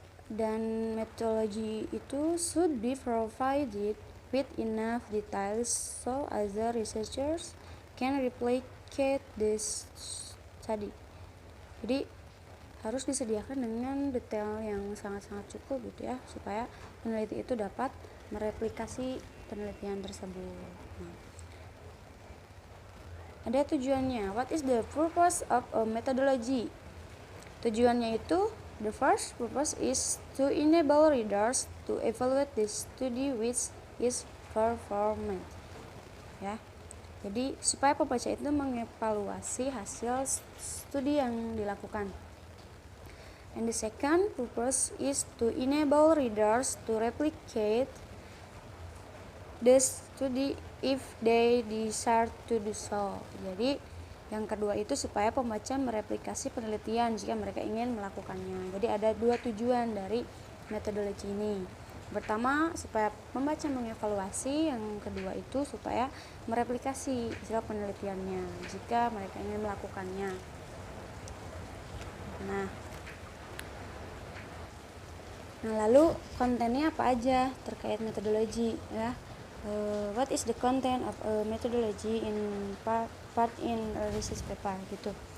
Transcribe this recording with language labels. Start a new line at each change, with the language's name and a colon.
Indonesian: Dan metodologi itu
English: should be provided with enough details so other researchers can replicate this study.
Indonesian: Jadi harus disediakan dengan detail yang sangat-sangat cukup gitu ya, supaya peneliti itu dapat mereplikasi penelitian tersebut. Nah, ada tujuannya.
English: What is the purpose of a methodology?
Indonesian: Tujuannya itu,
English: the first purpose is to enable readers to evaluate the study which is performed.
Indonesian: Ya. Jadi supaya pembaca itu mengevaluasi hasil studi yang dilakukan.
English: And the second purpose is to enable readers to replicate the study if they desire to do so.
Indonesian: Jadi yang kedua itu supaya pembaca mereplikasi penelitian jika mereka ingin melakukannya. Jadi ada 2 tujuan dari metodologi ini. Pertama, supaya pembaca mengevaluasi, yang kedua itu supaya mereplikasi hasil penelitiannya jika mereka ingin melakukannya. Nah, lalu kontennya apa aja terkait metodologi ya?
English: What is the content of a methodology in part in a research paper gitu.